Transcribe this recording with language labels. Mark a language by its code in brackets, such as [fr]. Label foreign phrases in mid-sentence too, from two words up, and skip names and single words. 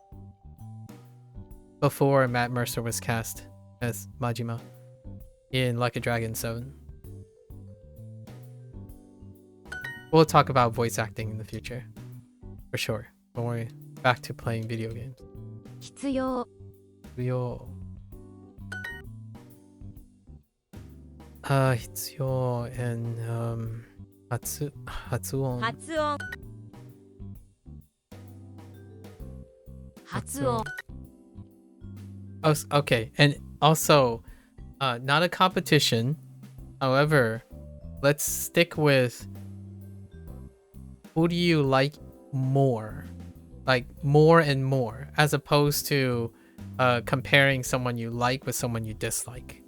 [en] Before Matt Mercer was cast as Majima in Like a Dragon 7. We'll talk about voice acting in the future. For sure. When we're back to playing video games. 必要 Yo. 必要 and 発音発音 Oh, okay, and also, not a competition. However, let's stick with who do you like more? Like more and more, as opposed to comparing someone you like with someone you dislike.